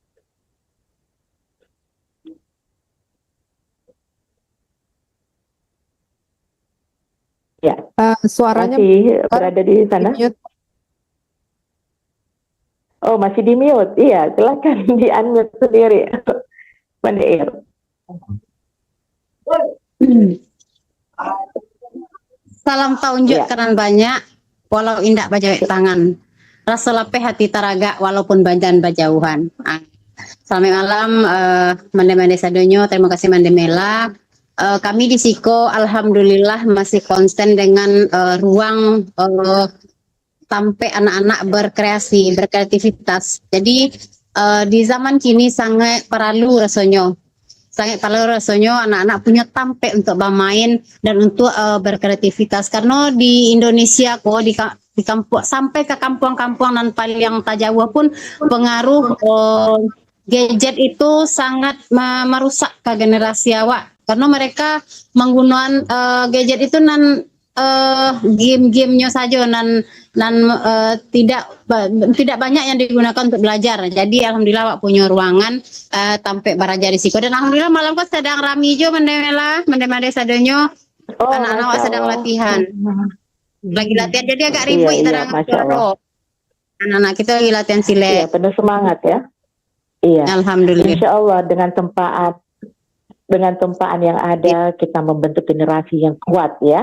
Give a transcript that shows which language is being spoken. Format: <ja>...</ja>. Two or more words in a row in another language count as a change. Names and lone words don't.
<id>Ya, suaranya masih berada di sana. Oh, masih di mute. Iya, silakan di unmute sendiri, Mande Ir.</id> <min>Salam tahunjuk keran banyak, walau indak bajawek tangan. Rasa lapeh hati taraga, walaupun banjan bajauhan.</min> <id>Selamat malam,</id> <min>Mande Sadonyo.</min> <id>Terima kasih Mande Mela. Kami di Siko, alhamdulillah masih konsisten dengan ruang sampai anak-anak berkreativitas. Jadi di zaman kini sangat perlu rasanya. Sangat perlu rasanya anak-anak punya tampe untuk bermain dan untuk berkreativitas. Karena di Indonesia kok di kampung sampai ke kampung-kampung dan yang tak jauh pun pengaruh gadget itu sangat merusak ke generasi awak karena mereka menggunakan gadget itu game-gamenya saja tidak banyak yang digunakan untuk belajar. Jadi alhamdulillah awak punya ruangan</id> <min>tampe baraja</min> <id>risiko dan alhamdulillah malam kau sedang</id> <min>rami jo mende sadonyo</min> <id>anak-anak awak sedang latihan. Lagi latihan jadi agak ribut Iya,</id> <ar>ما شاء الله.</ar> <id>anak-anak kita lagi latihan silet. Iya, penuh semangat ya. Iya. Alhamdulillah.</id> <ar>إن شاء الله</ar> <id>dengan tempaan yang ada kita membentuk generasi yang kuat ya.</id>